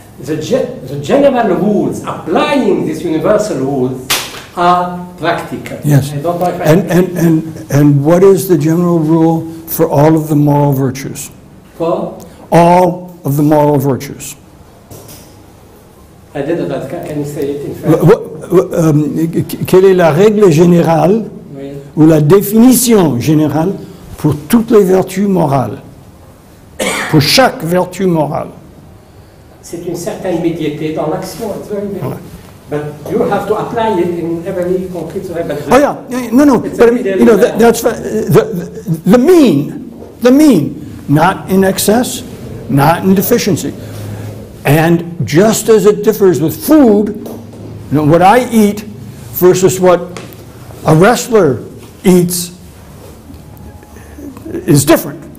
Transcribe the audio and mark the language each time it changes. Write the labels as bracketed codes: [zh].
[en] The general rules applying these universal rules are practical. Yes. I don't know if and what is the general rule for all of the moral virtues? For? All of the moral virtues. I didn't, but can you say it in French? [fr] Quelle est la règle générale ou la définition générale pour toutes les vertus morales? Pour chaque vertu morale. C'est une certaine médiété dans l'action. [en] It's very big. But you have to apply it in every concrete way. Oh yeah, no. But you know, that's the mean, not in excess, not in deficiency. And just as it differs with food, you know, what I eat versus what a wrestler eats is different.